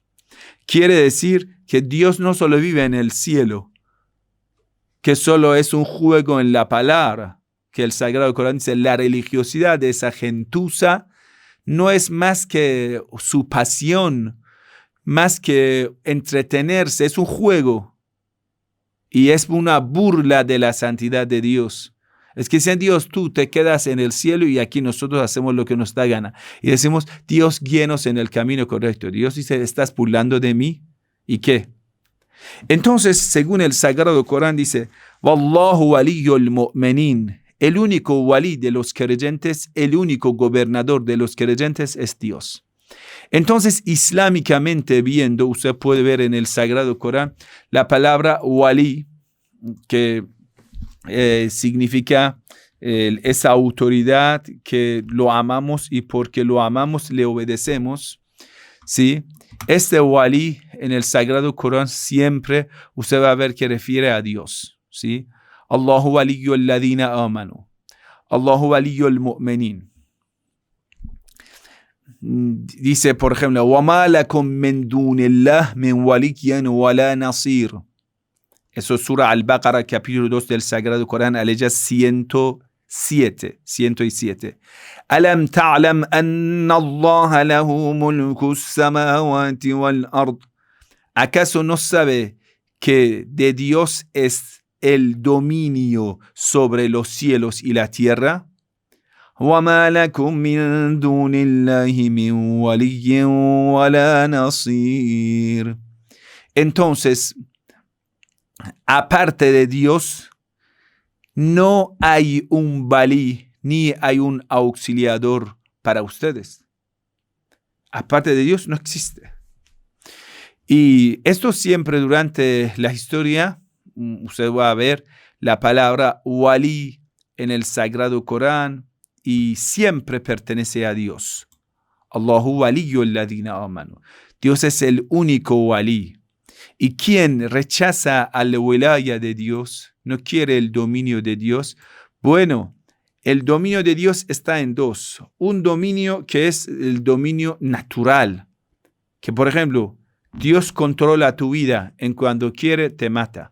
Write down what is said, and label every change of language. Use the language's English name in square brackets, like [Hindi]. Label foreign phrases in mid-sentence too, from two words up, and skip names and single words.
[Spanish] Quiere decir que Dios no solo vive en el cielo, que solo es un juego en la palabra, que el Sagrado Corán dice, la religiosidad de esa gentuza no es más que su pasión, más que entretenerse, es un juego y es una burla de la santidad de Dios. Es que dicen, Dios, tú te quedas en el cielo y aquí nosotros hacemos lo que nos da gana. Y decimos, Dios, guíenos en el camino correcto. Dios dice, ¿estás burlando de mí? ¿Y qué? Entonces, según el Sagrado Corán dice, [Arabic] والله ولي المؤمنين, [Spanish] el único walí de los creyentes, el único gobernador de los creyentes es Dios. Entonces, islámicamente viendo, usted puede ver en el Sagrado Corán la palabra walí, que significa esa autoridad que lo amamos y porque lo amamos le obedecemos, ¿sí? Este walí en el Sagrado Corán siempre usted va a ver que refiere a Dios, ¿sí? [Arabic] الله ولي الذين آمنوا. الله ولي المؤمنين. [Spanish] Dice, por ejemplo, [Arabic] وَمَا لَكُمْ مِنْ دُونِ اللَّهِ مِنْ وَلِيٍّ وَلَا نَصِيرٍ. [Spanish] Eso es Sura Al-Baqarah, capítulo 2 del Sagrado Corán, aleya 107. [Arabic] أَلَمْ تَعْلَمْ أَنَّ اللَّهَ لَهُ مُلْكُ السَّمَاوَاتِ وَالْأَرْضِ. [Spanish] ¿Acaso no sabe que de Dios es el dominio sobre los cielos y la tierra? [Arabic] وَمَا لَكُمْ مِنْ دُونِ اللَّهِ مِنْ وَلِيٍّ وَلَا نَصِيرٍ. [Spanish] Entonces, aparte de Dios, no hay un valí ni hay un auxiliador para ustedes. Aparte de Dios no existe. Y esto siempre durante la historia, usted va a ver la palabra walí en el Sagrado Corán y siempre pertenece a Dios. [Arabic] الله ولي الذين آمنوا. [Spanish] Dios es el único walí. Y quien rechaza a la wilaya de Dios, no quiere el dominio de Dios, bueno, el dominio de Dios está en dos. Un dominio que es el dominio natural, que por ejemplo, Dios controla tu vida, en cuando quiere te mata.